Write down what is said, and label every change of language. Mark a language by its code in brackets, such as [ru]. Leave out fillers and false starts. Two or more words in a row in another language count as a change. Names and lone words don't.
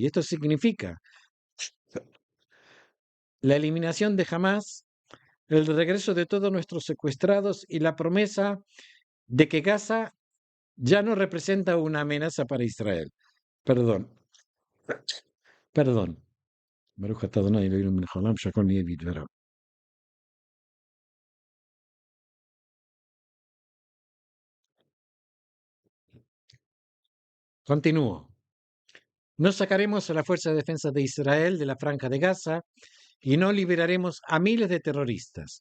[es] Esto significa la eliminación de Hamas, el regreso de todos nuestros secuestrados y la promesa de que Gaza ya no representa una amenaza para Israel. Perdón, perdón. [he] ברוך אתה ה' אלוהינו מלך העולם שהכל נהיה בדברו. [es] Continúo. No sacaremos a la Fuerza de Defensa de Israel de la Franja de Gaza y no liberaremos a miles de terroristas.